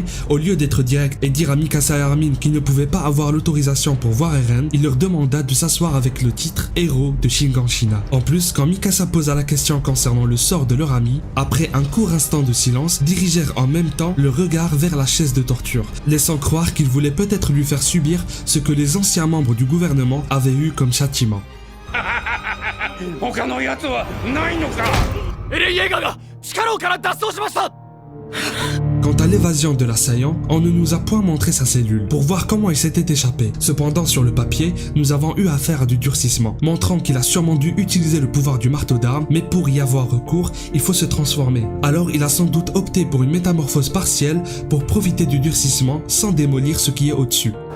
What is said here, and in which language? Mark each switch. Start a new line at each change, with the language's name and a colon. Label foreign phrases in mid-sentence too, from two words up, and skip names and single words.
French: Au lieu d'être direct et dire à Mikasa et Armin qu'ils ne pouvaient pas avoir l'autorisation pour voir Eren, il leur demanda de s'asseoir avec le titre héros de Shiganshina. En plus, quand Mikasa posa la question concernant le sort de leur ami, après un court instant de silence, dirigèrent en même temps le regard vers la chaise de torture, laissant croire qu'ils voulaient peut-être lui faire subir ce que les anciens membres du gouvernement avaient eu comme châtiment.
Japanese: 他のやつはないのか。エレン・イェーガーが地下牢から脱走しました。
French: Quant à l'évasion de l'assaillant, on ne nous a point montré sa cellule pour voir comment il s'était échappé. Cependant, sur le papier, nous avons eu affaire à du durcissement, montrant qu'il a sûrement dû utiliser le pouvoir du marteau d'armes, mais pour y avoir recours, il faut se transformer. Alors, il a sans doute opté pour une métamorphose partielle pour profiter du durcissement sans démolir ce qui est au-dessus.